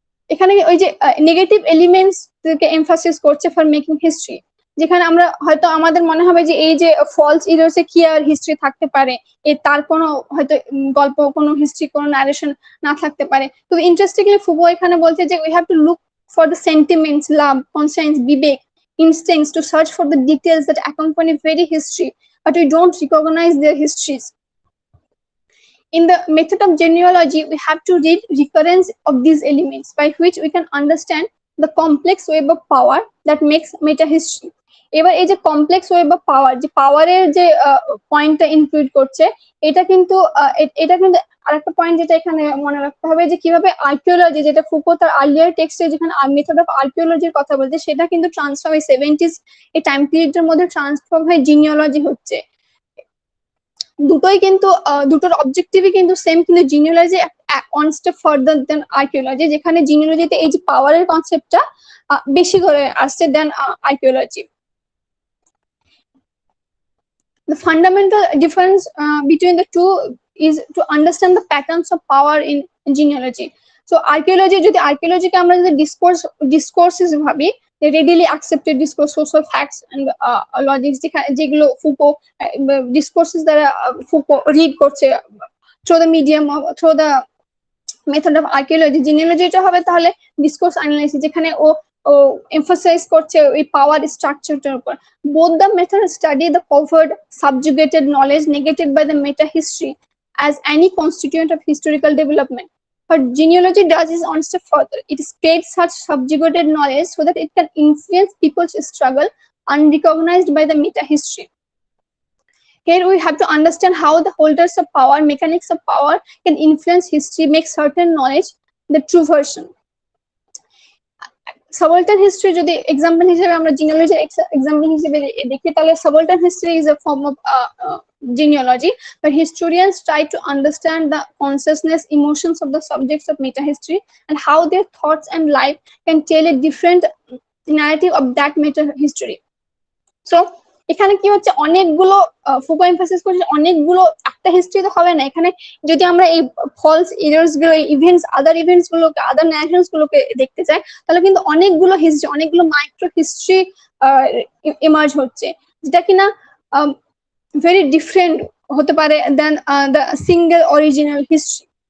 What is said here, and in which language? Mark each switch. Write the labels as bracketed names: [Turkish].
[Bangla] এখানে ওই যে নেগেটিভ এলিমেন্টস কে এমফাসিস করছে ফর মেকিং হিস্ট্রি, যেখানে আমরা হয়তো আমাদের মনে হবে যে এই যে ফলস ইরোসে কি আর হিস্ট্রি থাকতে পারে, তার কোনো হয়তো গল্প, কোনো হিস্ট্রি, কোনো নারেশন না থাকতে পারে। তো ইন্টারেস্টিংলি ফুকো এখানে বলছে যে [English] We have to look for the sentiments, love, conscience, বিবেক, instincts to search for the details that accompany very history, but we don't recognize their histories. In the method of genealogy, we have to read recurrence of these elements, by which we can understand the complex web of power that makes meta history. [Bangla] এবার এই যে complex way বা পাওয়ার, যে পাওয়ারের যে পয়েন্টটা include করছে, এটা কিন্তু আরেকটা পয়েন্ট যেটা এখানে মনে রাখতে হবে, যে কিভাবে আর্কিওলজি, যেটা ফুকো তার আর্লিয়ার টেক্সটে যেখানে মেথড অফ আর্কিওলজির কথা বলছে, সেটা কিন্তু ট্রান্সফর্ম এই 70s এই টাইম পিরিয়ডের মধ্যে ট্রান্সফর্ম হয়ে জিনিওলজি হচ্ছে। দুটোই কিন্তু দুটোর অবজেক্টিভই কিন্তু সেম, কিন্তু genealogy [English] one step further than archaeology, [Bangla] যেখানে জিনিওলজিতে এই যে পাওয়ারের কনসেপ্টটা বেশি করে আসছে দেন archaeology. [English] The fundamental difference between the two is to understand the patterns of power in genealogy. [Bangla] So archaeology, যদি আর্কিওলজিকে আমরা যদি ডিসকোর্সেস ভাবি, [English] readily accepted discourse, social facts and logics, [Bangla] যেগুলো ফুকো ডিসকোর্সেস দ্বারা ফুকো রিড করছে [English] through the medium of through the method of archaeology, genealogy [Bangla] এটা হবে তাহলে ডিসকোর্স অ্যানালাইসিস, যেখানে ও emphasize করছে ওই পাওয়ার স্ট্রাকচারটার উপর। [English] Both the methods study the covert subjugated knowledge negated by the meta history as any constituent of historical development. But genealogy does is one step further. It spreads such subjugated knowledge so that it can influence people's struggle unrecognized by the meta history. Here we have to understand how the holders of power, mechanics of power can influence history, make certain knowledge the true version. Subaltern history [Bangla] যদি example হিসেবে আমরা genealogy example হিসেবে দেখি, তাহলে [English] subaltern history is a form of genealogy, but historians try to understand the consciousness, emotions of the subjects of meta history and how their thoughts and life can tell a different narrative of that meta history. [Bangla] So এখানে কি হচ্ছে, অনেকগুলো Foucault emphasis করছে, অনেকগুলো একটা history তো হবে না। এখানে যদি আমরা এই ফলস এরার্স গুলো, ইভেন্টস, আদার ইভেন্টস গুলোকে, আদার ন্যারেশনস গুলোকে দেখতে চাই, তাহলে কিন্তু অনেকগুলো হিস্ট্রি, অনেকগুলো মাইক্রো হিস্ট্রি এমার্জ হচ্ছে, যেটা কিনা ভেরি ডিফারেন্ট হতে পারে [English] Than the single original history.